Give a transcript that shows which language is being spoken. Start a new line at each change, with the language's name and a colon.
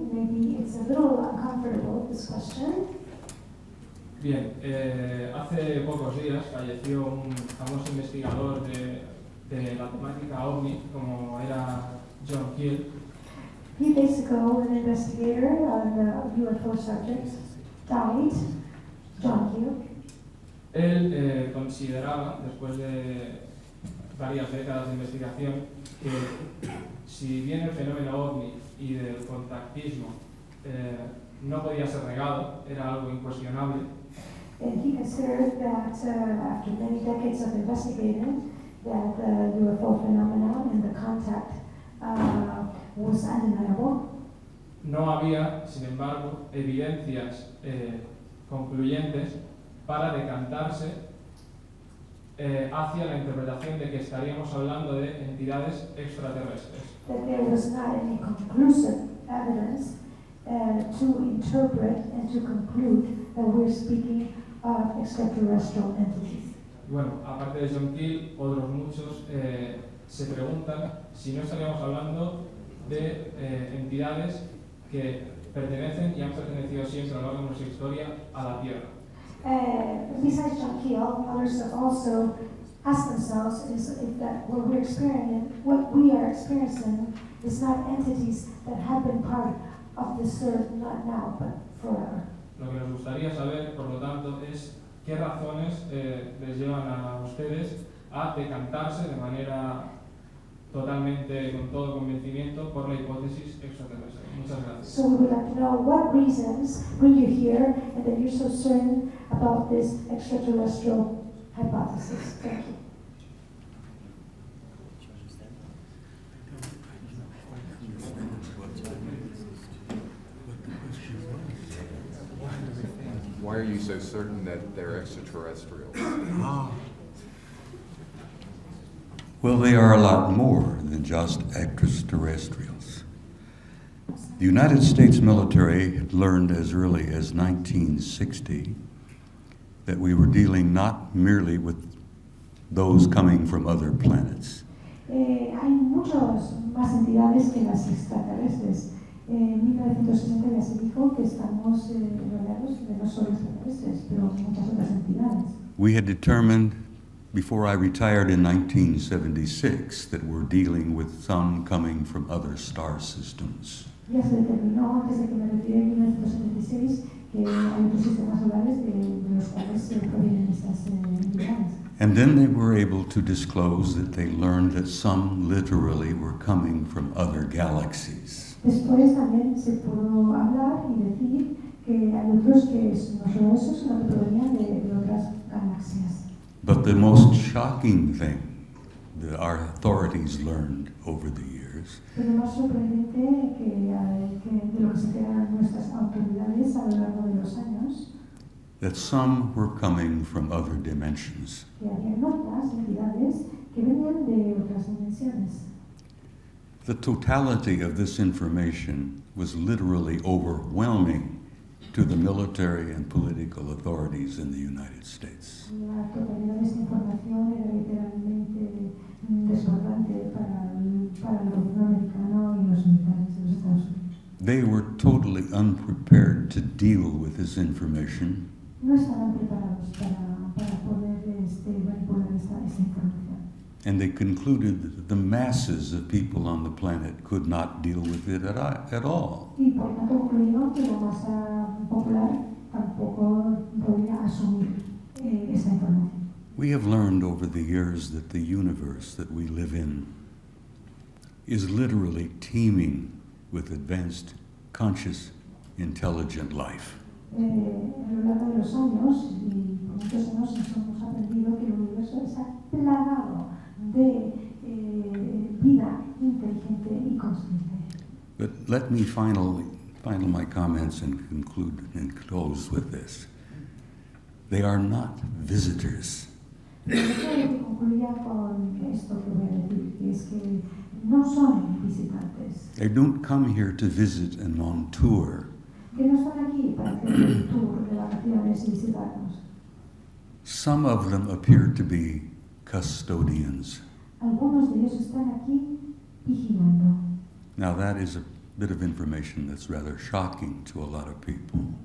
English: Maybe it's a little uncomfortable, this question.
Spanish: Bien, hace pocos días falleció un famoso investigador de la temática OVNI, como era John Keel.
English: A few days ago, an investigator on the UFO subjects died, John Keel.
Spanish: Él consideraba, después de varias décadas de investigación, que si bien el fenómeno OVNI y del contactismo no podía ser negado, era algo incuestionable.
English: And he considered that after many decades of investigating, that the UFO phenomenon and the contact was undeniable.
Spanish: No había, sin embargo, evidencias concluyentes para decantarse hacia la interpretación de que estaríamos hablando de entidades extraterrestres.
English: That there was not any conclusive evidence to interpret and to conclude that we're speaking of extraterrestrial entities.
Spanish: Bueno, aparte de John Keel, otros muchos se preguntan si no estaríamos hablando de entidades que pertenecen y han pertenecido siempre a lo largo de nuestra historia a la Tierra.
English: Besides John Keel, others have also asked themselves if that what we are experiencing is not entities that have been part of this earth, not now, but forever.
Spanish: Lo que nos gustaría saber, por lo tanto, es qué razones les llevan a ustedes a decantarse de manera totalmente, con todo convencimiento, por la hipótesis extraterrestre. Muchas gracias.
English: So we would like to know what reasons bring you here and that you're so certain about this extraterrestrial hypothesis. Thank you. Why are you so certain that they're extraterrestrials? Well, they are a lot more than just extraterrestrials. The United States military had learned as early as 1960 that we were dealing not merely with those coming from other planets.
Spanish: Hay muchas más entidades que las extraterrestres. En 1960 ya se dijo que estamos rodeados de no solo extraterrestres, pero muchas otras entidades.
English: We had determined before I retired in 1976 that we're dealing with some coming from other star systems.
Spanish: Ya se determinó antes de que me retiré en 1976 que hay otros sistemas solares de los cuales provienen estas entidades.
English: And then they were able to disclose that they learned that some literally were coming from other galaxies.
Spanish: Después también se pudo hablar y decir que hay otros que no solo eso, sino que provenían de otras galaxias.
English: But the most shocking thing that our authorities learned over the years
Spanish: Pero lo más sorprendente que de lo que se enteran nuestras autoridades a lo largo de los años,
English: that some were coming from other dimensions.
Spanish: que había otras entidades que venían de otras dimensiones.
English: The totality of this information was literally overwhelming to the military and political authorities in the United States.
Spanish: La totalidad de esta información era literalmente desbordante para el gobierno americano y los militares de los Estados Unidos.
English: They were totally unprepared to deal with this information.
Spanish: No estaban preparados para poder manipular esta información.
English: And they concluded that the masses of people on the planet could not deal with it at all.
Spanish: Y por tanto concluyeron que la masa popular tampoco podía asumir esa información.
English: We have learned over the years that the universe that we live in is literally teeming with advanced, conscious, intelligent life.
Spanish: A lo largo de los años, y por muchos años hemos aprendido que el universo está plagado de vida inteligente y consciente.
English: But let me final my comments and conclude and close with this. They are not visitors.
Spanish: Quiero que concluya con esto que voy a decir, que es que no son visitantes.
English: They don't come here to visit and on tour.
Spanish: Que no están aquí para hacer un tour de vacaciones y visitarnos.
English: Some of them appear to be custodians.
Spanish: Algunos de ellos están aquí vigilando.
English: Now that is a bit of information that's rather shocking to a lot of people.